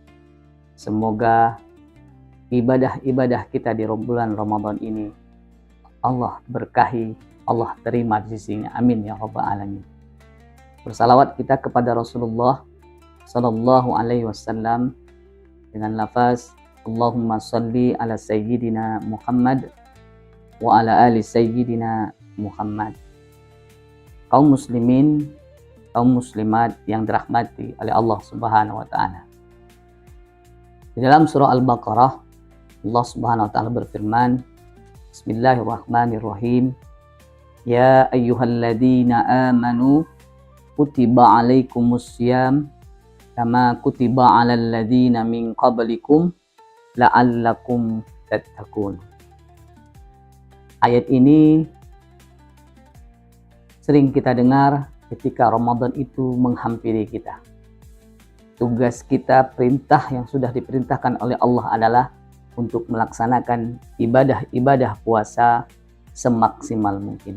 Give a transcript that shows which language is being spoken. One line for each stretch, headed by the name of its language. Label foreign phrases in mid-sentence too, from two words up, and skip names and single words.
Indonesian: Semoga ibadah-ibadah kita di bulan Ramadan ini Allah berkahi, Allah terima di sisinya.
Arabic: آمين يا رب العالمين.
Indonesian: Bersalawat kita kepada Rasulullah
Arabic: صلى الله عليه وسلم
Indonesian: dengan lafaz
Arabic: اللهم صل على سيدنا محمد وعلى آل سيدنا محمد.
Indonesian: Kaum muslimin, kaum muslimat yang dirahmati oleh Allah
Arabic: سبحانه وتعالى.
Indonesian: Di dalam surah Al-Baqarah, Allah
Arabic: سبحانه وتعالى
Indonesian: berfirman, Bismillahirrahmanirrahim.
Arabic: يا أيها الذين آمنوا كتب عليكم الصيام كما كتب على الذين من قبلكم لعلكم تتقون.
Indonesian: Ayat ini sering kita dengar ketika Ramadan itu menghampiri kita. Tugas kita, perintah yang sudah diperintahkan oleh Allah adalah untuk melaksanakan ibadah-ibadah puasa semaksimal mungkin.